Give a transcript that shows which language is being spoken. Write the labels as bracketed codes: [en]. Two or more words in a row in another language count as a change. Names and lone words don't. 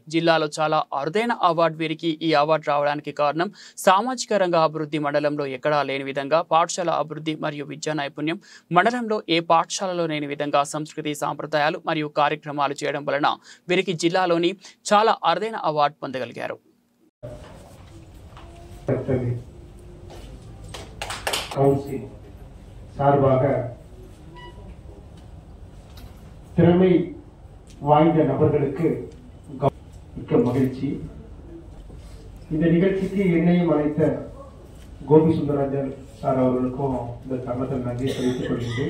[te] జిల్లాలో చాలా అరుదైన అవార్డు వీరికి ఈ అవార్డు రావడానికి కారణం సామాజిక రంగ అభివృద్ధి మండలంలో ఎక్కడా లేని విధంగా పాఠశాల అభివృద్ధి మరియు విద్యా నైపుణ్యం మండలంలో ఏ పాఠశాలలో లేని విధంగా సంస్కృతి సాంప్రదాయాలు మరియు కార్యక్రమాలు చేయడం వలన వీరికి జిల్లాలోని చాలా అరుదైన అవార్డు పొందగలిగారు. [ta] திறமை வாய்ந்த நபர்களுக்கு மிக்க மகிழ்ச்சி. இந்த நிகழ்ச்சிக்கு என்னையும் அழைத்த கோபி சுந்தரராஜன் சார் அவர்களுக்கும் இந்த தருணத்தில் நன்றி தெரிவித்துக் கொள்கிறேன்.